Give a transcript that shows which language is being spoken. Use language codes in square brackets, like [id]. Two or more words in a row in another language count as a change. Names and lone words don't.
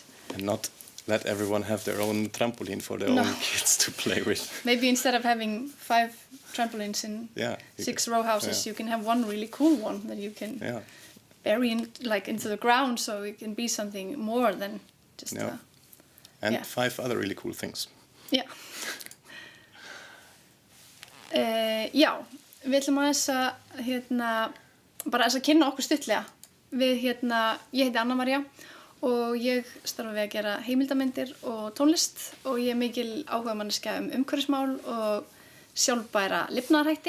[en] And not let everyone have their own trampoline for their own kids to play with. Maybe instead of having 5 trampolines in 6 row houses, you can have one really cool one that you can bury into the ground, so it can be something more than just and 5 other really cool things. [is] Já. Já, við ætlum aðeins að bara að kynna okkur stuttlega. Ég heiti Anna-María og ég starfa við að gera heimildarmyndir og tónlist, og ég mikil áhugamanneskja umhverfismál og sjálfbæra lifnaðarhætti.